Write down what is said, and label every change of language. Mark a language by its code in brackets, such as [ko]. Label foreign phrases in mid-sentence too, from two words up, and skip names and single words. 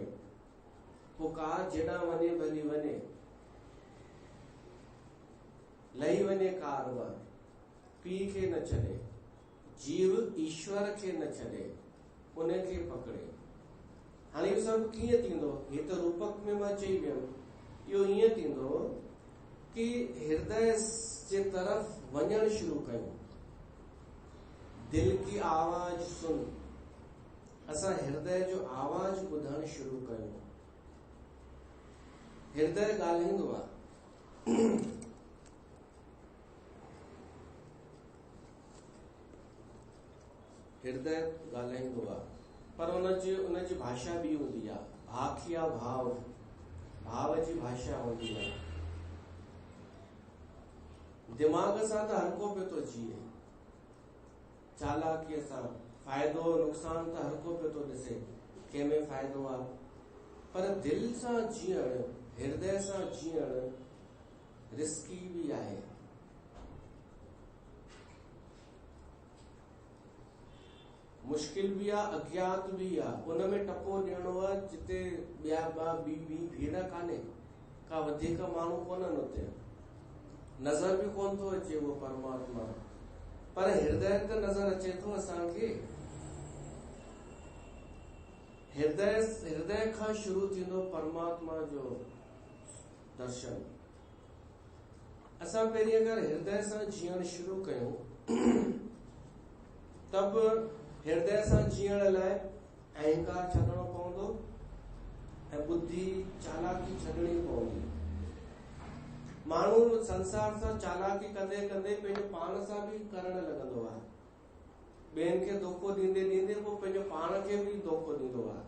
[sd] पोइ कार जेॾा वञे भली वञे, लही वञे कार मां, पीउ खे न छॾे, जीव ईश्वर खे न छॾे, उनखे पकड़े। हाणे इहो सभु कीअं थींदो? हे त रूपक में मां चई वियुमि। इहो ईअं थींदो कि हृदय जे तरफ वञणु शुरू कयूं। [hi] दिल की आवाज सुन, [sd] असां हृदय जो आवाज ॿुधणु शुरू कयूं। हृदय ॻाल्हाईंदो आहे। हृदय ॻाल्हाईंदो आहे, पर उनजी भाषा ॿी हूंदी आहे। भाखिया भाव, भाव जी भाषा हूंदी आहे। दिमाग़ सां त हर को पियो थो जीए, चालाकीअ सां फ़ाइदो नुक़सान त हर को पियो थो ॾिसे, कंहिंमें फ़ाइदो आहे। पर दिल सां जीअण, हृदय सां जीअण रिस्की बि आहे। मुश्किल भी आ, अज्ञात भी आ। उनमें टपो ॾियणो आहे जिते ॿिया ॿी भीड़ कान्हे, का वधीक माण्हू कोन्हनि उते, नज़र भी कोन थो अचे उहो परमात्मा। पर हृदय त नज़र अचे थो असांखे। हृदय खां शुरू थींदो परमात्मा जो दर्शन। असां पहिरीं अगरि हृदय सां जीअण शुरू कयूं, तब हृदय सां जीअण लाइ अहंकार छॾणो पवंदो ऐं बुद्धि चालाकी छॾणी पवंदी। माण्हू संसार सां चालाकी कंदे कंदे पंहिंजो पाण सां भी करणु लॻंदो आहे। ॿियनि खे धोखो ॾींदे ॾींदे पोइ पंहिंजो पाण खे भी धोखो ॾींदो आहे।